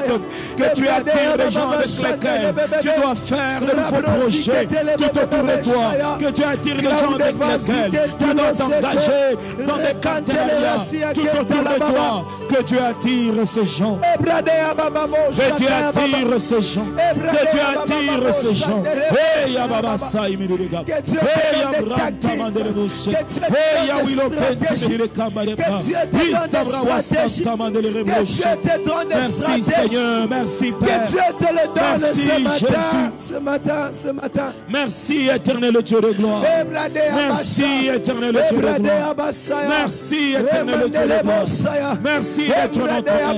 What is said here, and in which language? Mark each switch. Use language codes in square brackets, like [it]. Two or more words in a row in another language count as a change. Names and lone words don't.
[fr] Que tu attires les gens avec lesquels tu dois faire de nouveaux projets tout autour de toi. Que tu attires les gens avec lesquels tu dois t'engager dans des partenariats tout autour de toi. Que tu attires ces gens. Que tu attires ces gens. Que tu attires ces gens. Hey Ababa Saï Miruga. Hey Abranta Mandeleboshe. Hey Awilo Kenti Mirikambadeba. Istabrawa Santa Mandeleboshe. Merci Seigneur, merci Père. Que Dieu te le donne ce matin. Merci éternel Dieu de gloire. Merci éternel Dieu de gloire. Merci éternel Dieu de gloire. Merci d'être notre aide.